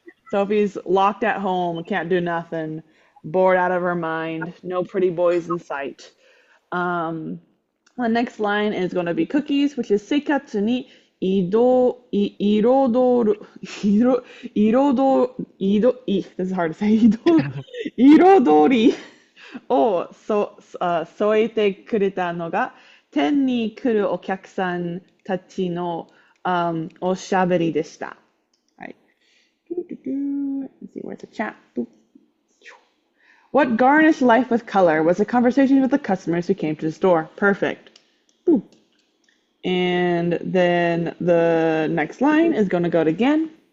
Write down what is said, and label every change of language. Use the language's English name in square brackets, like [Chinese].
[English] Sophie's locked at home, can't do nothing, bored out of her mind, no pretty boys in sight. The next line is going to be Cookies, which is seikatsu ni this is hard to say. [Japanese] 彩りを添えてくれたのが店に来るお客さんたちのおしゃべりでした。 [English] Let's see, where's the chat? What garnished life with color was a conversation with the customers who came to the store. Perfect. And then the next line is going to go to again.